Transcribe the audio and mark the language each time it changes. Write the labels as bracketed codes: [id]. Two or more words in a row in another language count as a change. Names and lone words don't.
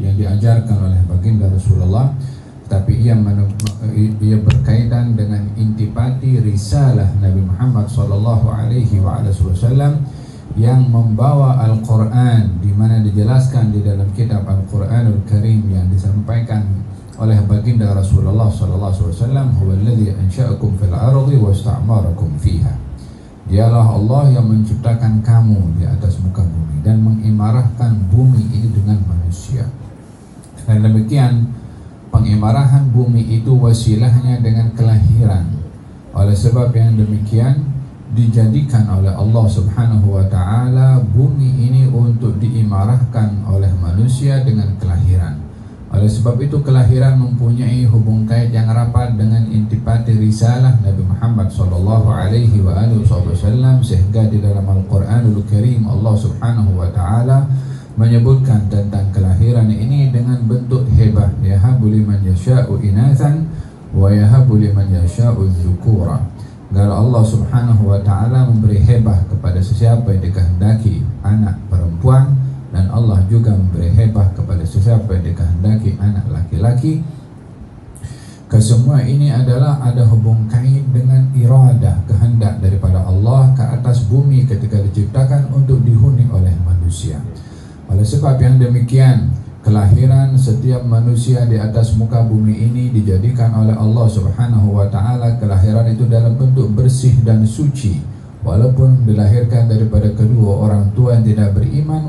[ms] diajarkan oleh baginda Rasulullah, tapi ia berkaitan dengan intipati risalah Nabi Muhammad [ar] صلى الله عليه وسلم [ms] yang membawa Al-Quran, di mana dijelaskan di dalam kitab Al-Quranul Karim yang disampaikan oleh baginda Rasulullah [ar] صلى الله عليه وسلم, هو الذي أنشأكم في الأرض واستعمركم فيها. [ms] Dialah Allah yang menciptakan kamu di atas muka bumi dan mengimarahkan bumi ini dengan manusia. Dan demikian, pengimarahan bumi itu wasilahnya dengan kelahiran. Oleh sebab yang demikian, dijadikan oleh Allah [ar] سبحانه وتعالى [ms] bumi ini untuk diimarahkan oleh manusia dengan kelahiran. Oleh sebab itu, kelahiran mempunyai hubung kait yang rapat dengan intipati risalah Nabi Muhammad [ar] صلى الله عليه وسلم, [ms] sehingga di dalam Al-Quranul Karim Allah [ar] سبحانه وتعالى [ms] menyebutkan tentang kelahiran ini dengan bentuk hebah, [ar] يهب لمن يشاء إناثا ويهب لمن يشاء الذكور. [ms] Kalau Allah [ar] سبحانه وتعالى [ms] memberi hebah kepada sesiapa yang dikehendaki anak perempuan, dan Allah juga memberi hebah kepada sesiapa yang dikehendaki anak laki-laki. Kesemua ini adalah ada hubung kait dengan iradah, kehendak daripada Allah ke atas bumi ketika diciptakan untuk dihuni oleh manusia. Oleh sebab yang demikian, kelahiran setiap manusia di atas muka bumi ini dijadikan oleh Allah [ar] سبحانه وتعالى [ms] kelahiran itu dalam bentuk bersih dan suci, walaupun dilahirkan daripada kedua orang tua yang tidak beriman.